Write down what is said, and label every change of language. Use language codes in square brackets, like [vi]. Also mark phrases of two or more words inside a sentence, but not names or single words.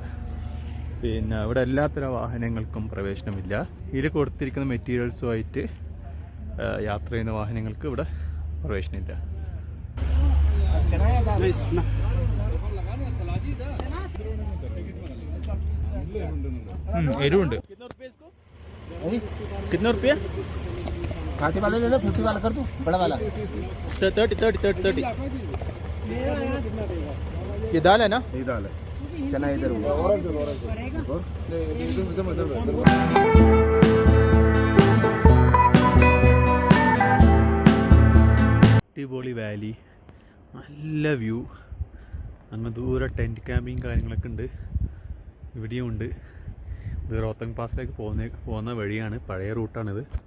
[ml] പിന്നെ ഇവിടെ എല്ലാത്തരം വാഹനങ്ങൾക്കും പ്രവേശനമില്ല. ഇതിൽ കൊടുത്തിരിക്കുന്ന മെറ്റീരിയൽസുമായിട്ട് യാത്ര ചെയ്യുന്ന വാഹനങ്ങൾക്ക് ഇവിടെ പ്രവേശനമില്ല. എരിവുണ്ട്. [hi] कितना रुपया? खाते वाले ले लो, 50 वाला कर दूं, बड़ा वाला 30. ये दाल है ना? ये दाल है, चना इधर होगा। [ml] അടിപൊളി വാലി, നല്ല വ്യൂ. അങ്ങ് ദൂരെ ടെൻറ്റ് ക്യാമ്പിങ് കാര്യങ്ങളൊക്കെ ഉണ്ട്. ഇവിടെയും ഉണ്ട്. ഇത് റോത്തങ് പാസിലേക്ക് പോകുന്ന വഴിയാണ്. പഴയ റൂട്ടാണിത്.